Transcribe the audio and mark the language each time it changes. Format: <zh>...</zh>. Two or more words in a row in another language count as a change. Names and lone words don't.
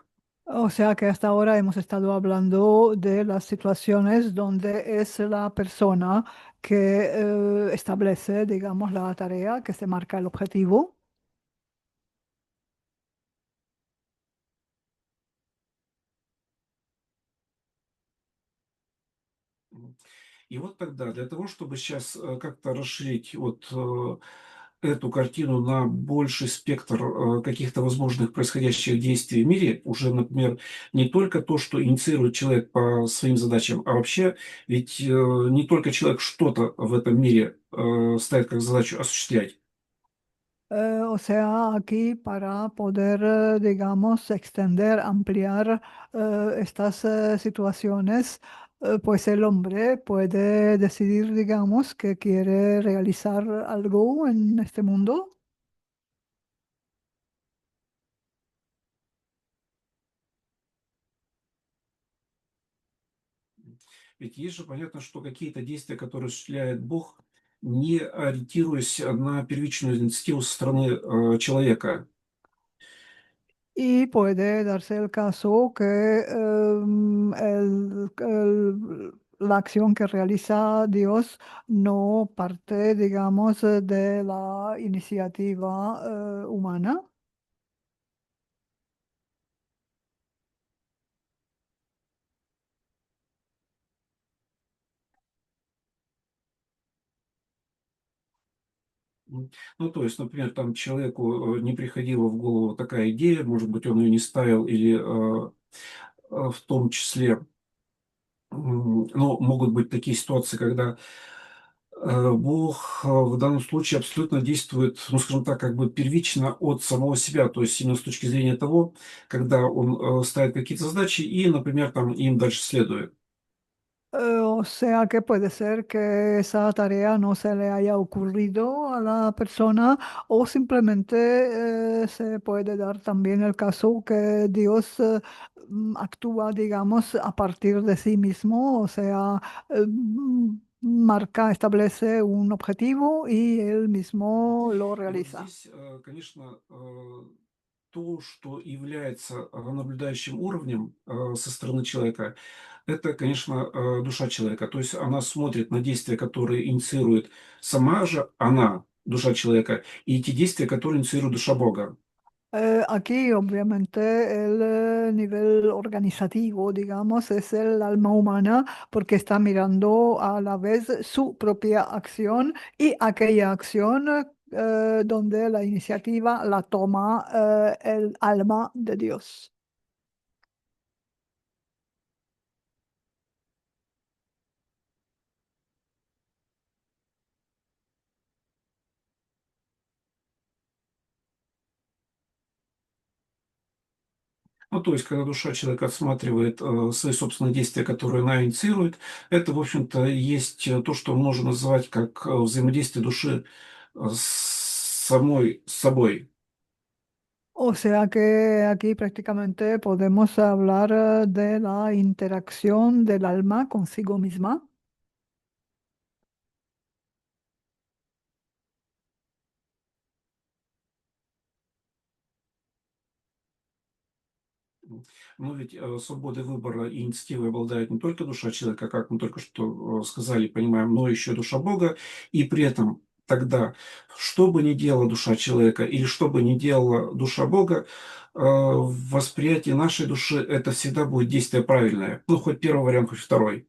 <es>O sea que hasta ahora hemos estado hablando de las situaciones donde es la persona que establece, digamos, la tarea, que se marca el objetivo.</es> <ru>И вот тогда для того, чтобы сейчас как-то расширить вот эту картину на больший спектр каких-то возможных происходящих действий в мире, уже, например, не только то, что инициирует человек по своим задачам, а вообще ведь не только человек что-то в этом мире ставит как задачу осуществлять.</ru> <es>O sea, aquí para poder, digamos, extender, ampliar estas situaciones, pues el hombre puede decidir, digamos, que quiere realizar algo en este mundo.</es> <ru>Ведь есть же понятно, что какие-то действия, которые осуществляет Бог, не ориентируясь на первичную инициативу со стороны человека.</ru> <es>Y puede darse el caso que la acción que realiza Dios no parte, digamos, de la iniciativa humana.</es> <ru>Ну, то есть, например, там человеку не приходила в голову такая идея, может быть, он ее не ставил, или в том числе, ну, могут быть такие ситуации, когда Бог в данном случае абсолютно действует, ну, скажем так, как бы первично от самого себя, то есть именно с точки зрения того, когда он ставит какие-то задачи и, например, там им дальше следует.</ru> <es>O sea que puede ser que esa tarea no se le haya ocurrido a la persona o simplemente se puede dar también el caso que Dios actúa, digamos, a partir de sí mismo, o sea, marca, establece un objetivo y él Мгм. mismo lo</es> <ru>И вот</ru> <es>realiza.</es> <ru>здесь, конечно, то, что является наблюдающим уровнем со стороны человека, это, конечно, душа человека. То есть она смотрит на действия, которые инициирует сама же она, душа человека, и те действия, которые инициирует душа Бога.</ru> <es>Aquí, obviamente, el nivel organizativo, digamos, es el alma humana porque está mirando a la vez su propia acción y aquella acción donde la iniciativa la toma el alma de Dios.</es> <ru>Ну, то есть, когда душа человека отсматривает свои собственные действия, которые она инициирует, это, в общем-то, есть то, что можно называть как взаимодействие души с собой.</ru> <es>O sea que aquí prácticamente podemos hablar de la interacción del alma consigo misma.</es> <ru>Но ведь свободой выбора и инициативой обладает не только душа человека, как мы только что сказали, понимаем, но еще душа Бога. И при этом тогда, что бы ни делала душа человека или что бы ни делала душа Бога, в восприятии нашей души это всегда будет действие правильное. Ну, хоть первый вариант, хоть второй.</ru>